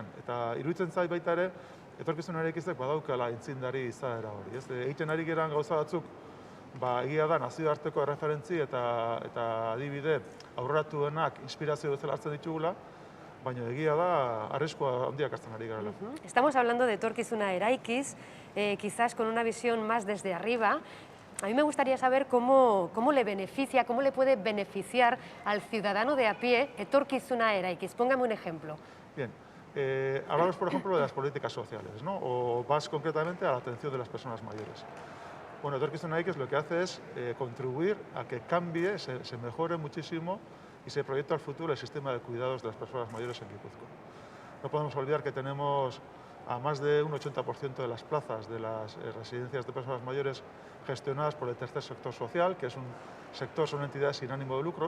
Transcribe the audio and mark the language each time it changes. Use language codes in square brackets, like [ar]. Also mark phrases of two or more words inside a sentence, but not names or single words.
[eu] Eta iruditzen zait baita ere, etorkizun eraikizek badaukala aintzindari izaera hori. Egiten ari geran gauza batzuk, egia da nazioarteko erreferentzi eta adibide aurreratuenak inspirazio bezala hartzen ditugula, baina egia da arriskua handiak hartzen ari garela. [es] Estamos hablando de etorkizuna eraikiz, quizás con una visión más desde arriba. A mí me gustaría saber cómo le beneficia, cómo le puede beneficiar al ciudadano de a pie etorkizuna eraikiz. Póngame un ejemplo. Bien, hablamos por ejemplo de las políticas sociales, ¿no? O más concretamente a la atención de las personas mayores. Bueno, etorkizuna eraikiz lo que hace es contribuir a que cambie, se mejore muchísimo y se proyecte al futuro el sistema de cuidados de las personas mayores en Guipúzcoa. No podemos olvidar que tenemos a más de un 80% de las plazas de las residencias de personas mayores gestionadas por el tercer sector social, que es un sector, son entidades sin ánimo de lucro.